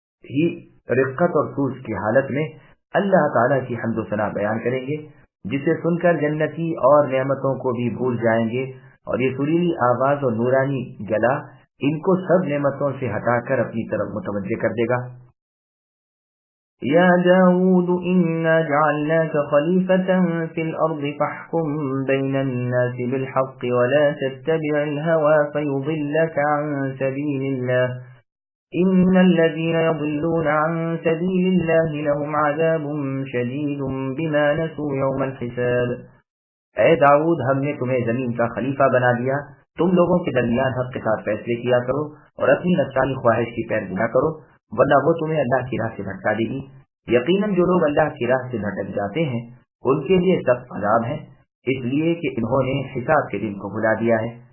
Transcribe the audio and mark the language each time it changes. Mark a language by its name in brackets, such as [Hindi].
[Urdu] ہی رقت اور سوز کی حالت میں اللہ تعالیٰ کی حمد و ثنا بیان کریں گے، جسے سن کر جنتی اور نعمتوں کو بھی بھول جائیں گے، اور یہ سریلی آواز اور نورانی گلا ان کو سب نعمتوں سے ہٹا کر اپنی طرف متوجہ کر دے گا۔ [Arabic] یا داود انا جعلناك خلیفة فی الارض فاحکم بین الناس بالحق ولا تتبع الهوى فیضلك عن سبیل اللہ ان الذين يضلون عن سبيل الله لهم عذاب شديد بما نسوا يوم الحساب۔ [Urdu] اے داؤد ہم نے تمہیں زمین کا خلیفہ بنا دیا، تم لوگوں کے درمیان حق کے ساتھ فیصلے کیا کرو اور اپنی نفسانی خواہش کی پیروی نہ کرو، ورنہ وہ تمہیں اللہ کی راہ سے بھٹکا دے گی۔ یقیناً جو لوگ اللہ کی راہ سے بھٹک جاتے ہیں ان کے لیے سخت عذاب ہے، اس لیے کہ انہوں نے حساب کے دن کو بھلا دیا ہے۔